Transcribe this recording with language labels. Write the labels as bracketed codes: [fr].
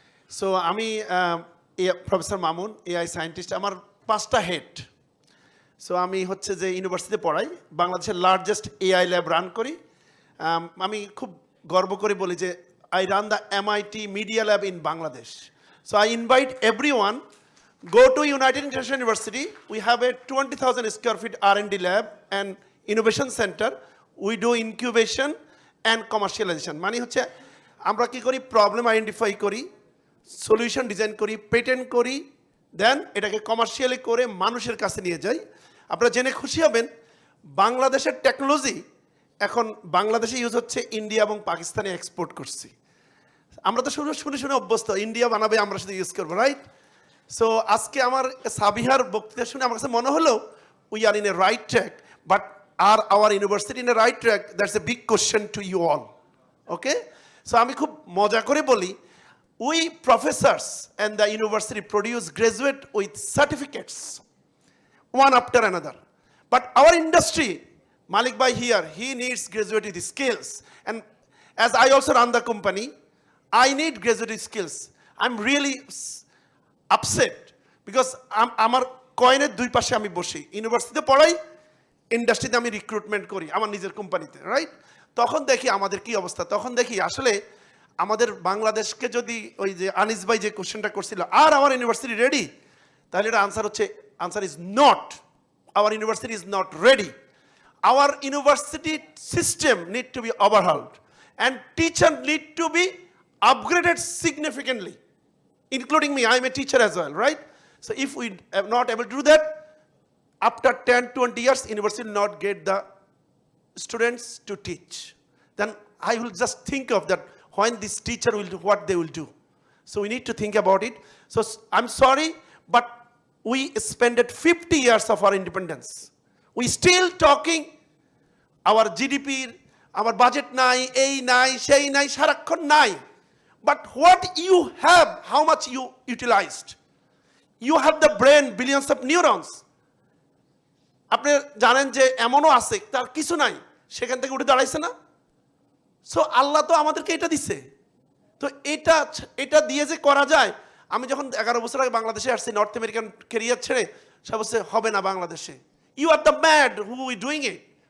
[bn] So আমি professor Mamun, AI scientist. আমার 5টা হেড। সো আমি হচ্ছে যে ইউনিভার্সিটিতে পড়াই, বাংলাদেশের লার্জেস্ট এআই ল্যাব রান করি। আমি খুব গর্ব করে বলি যে [en] I run the MIT media lab in Bangladesh. So I invite everyone, go to United International University. We have a 20,000 square feet R&D lab and innovation center. We do incubation and commercialization. [bn] মানে হচ্ছে আমরা কি করি, problem identify করি, solution design করি, patent করি, দেন এটাকে commercially করে মানুষের কাছে নিয়ে যাই। আপনারা জেনে খুশি হবেন, বাংলাদেশের টেকনোলজি এখন বাংলাদেশে ইউজ হচ্ছে, ইন্ডিয়া এবং পাকিস্তানে এক্সপোর্ট করছি। আমরা তো শুনে শুনে অভ্যস্ত, ইন্ডিয়া বানাবে আমরা শুধু ইউজ করবো, রাইট? সো আজকে আমার সাবিহার বক্তৃতা শুনে আমার কাছে মনে হলো [en] We are in a right track, but are our university in a right track? That's a big question to you all. Okay, so [bn] আমি খুব মজা করে বলি, [en] We professors and the university produce graduate with certificates one after another. But our industry, Malik Bhai here, he needs graduate with skills. And as I also run the company, I need graduate with skills. I'm really upset because [bn] আমার কয়েনের দুই পাশে আমি বসি, ইউনিভার্সিটিতে পড়াই, ইন্ডাস্ট্রিতে আমি রিক্রুটমেন্ট করি আমার নিজের কোম্পানিতে, রাইট? তখন দেখি আমাদের কি অবস্থা, তখন দেখি আসলে আমাদের বাংলাদেশকে যদি ওই যে আনিস ভাই যে কোশ্চেনটা করছিল, আর আমার ইউনিভার্সিটি রেডি, তাহলে এটা আনসার হচ্ছে, [en] Answer is not, our university is not ready. Our university system need to be overhauled and teacher need to be upgraded significantly, including me. I'm a teacher as well, right? So if we are not able to do that, after 10-20 years, university will not get the students to teach. Then I will just think of that, when this teacher will do, what they will do. So we need to think about it. So I'm sorry, but we spent 50 years of our independence. We still talking our GDP, our budget [bn] nai, ei nai, shei nai, sarakkon nai. [en] But what you have, how much you utilized? You have the brain, billions of neurons. [bn] আপনি জানেন যে এমনও আছে তার কিছু নাই, সেখান থেকে উঠে দাঁড়াইছে না? সো আল্লাহ তো আমাদেরকে এটা দিছে, তো এটা দিয়ে যে করা যায়। আমি যখন 11 বছর আগে বাংলাদেশে আসছি, নর্থ আমেরিকান ক্যারিয়ার ছেড়ে, সে বলছে হবে না বাংলাদেশে, [en] You are the mad who we doing it.